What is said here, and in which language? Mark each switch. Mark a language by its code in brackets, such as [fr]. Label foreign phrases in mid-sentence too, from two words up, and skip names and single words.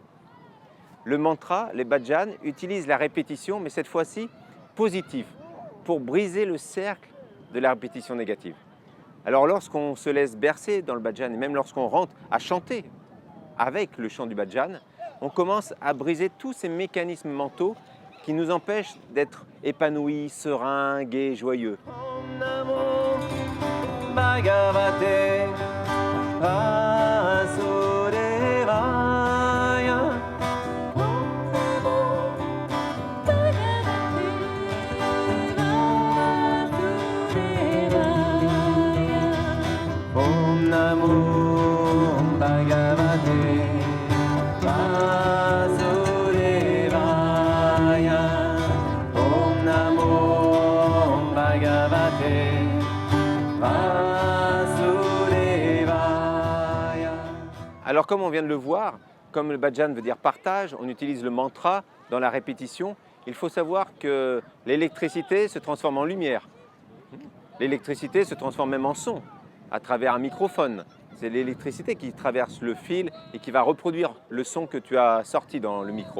[fr] Le mantra, les bhajans, utilisent la répétition, mais cette fois-ci positive, pour briser le cercle de la répétition négative. Alors lorsqu'on se laisse bercer dans le bhajan, et même lorsqu'on rentre à chanter avec le chant du bhajan, on commence à briser tous ces mécanismes mentaux qui nous empêchent d'être épanouis, sereins, gais, joyeux. [sa] ॐ नमो भगवते वासुदेवाय. ॐ नमो भगवते वासुदेवाय. ॐ नमो भगवते वासुदेवाय. [fr] Alors comme on vient de le voir, comme le bhajan veut dire partage, on utilise le mantra dans la répétition. Il faut savoir que l'électricité se transforme en lumière. L'électricité se transforme même en son à travers un microphone. C'est l'électricité qui traverse le fil et qui va reproduire le son que tu as sorti dans le micro.